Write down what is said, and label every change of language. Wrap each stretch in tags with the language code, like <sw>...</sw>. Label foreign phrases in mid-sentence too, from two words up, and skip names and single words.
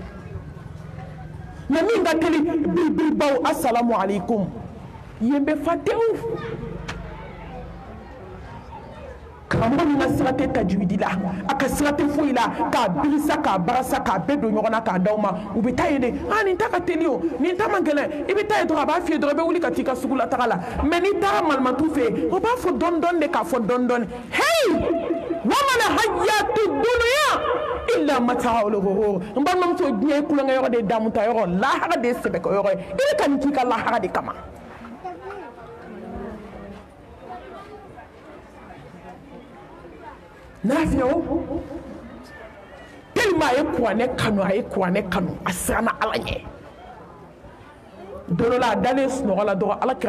<bm>mais min ka teli biribaw</bm> <ar>السلام عليكم</ar> <bm>yen bɛ fa tewu karamɔgɔ min ka sira tɛ tajwidi la a ka sira tɛ foyi la k'a birisa k'a barasa k'a bɛɛ don ɲɔgɔn na k'a d'aw ma u bɛ taa yen de nin ta ka teli o nin ta man gɛlɛn i bɛ taa yen dɔrɔn a b'a f'i ye dɔrɔn i bɛ wuli ka t'i ka sugu la taga la mais n'i taara malimatu fɛ yen o b'a fɔ dɔɔni dɔɔni de k'a fɔ dɔɔni dɔɔni hey</bm> <ar>وما الحياة الدنيا إلا متاع الغرور</ar> <bm>n balimamuso diɲɛ ye kulonkɛ yɔrɔ de ye damuta yɔrɔ lahara de ye sɛbɛkɛ yɔrɔ ye i bɛ ka nin k'i ka lahara de kama Nafio tellement a ye kuranɛ kanu a siranna ala ɲɛ don dɔ la a dalen sunɔgɔ la dɔrɔn ala</bm>